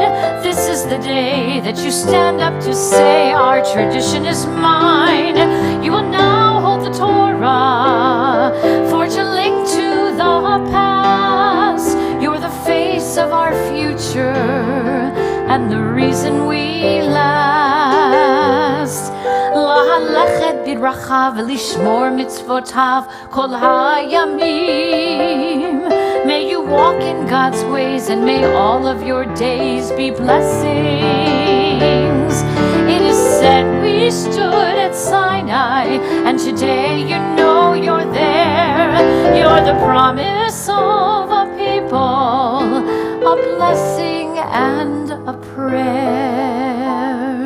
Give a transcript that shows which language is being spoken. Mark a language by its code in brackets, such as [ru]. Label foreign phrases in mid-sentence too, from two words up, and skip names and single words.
[en] This is the day that you stand up to say, our tradition is mine. You will now hold the Torah, forge a link to the past. You're the face of our future and the reason we last. [he] Lahalechet biracha v'lishmor mitzvotav kol hayamim. [en] May you walk in God's ways, and may all of your days be blessings. It is said that we stood at Sinai, and today you know you're there. You're the promise of a people, a blessing and a prayer.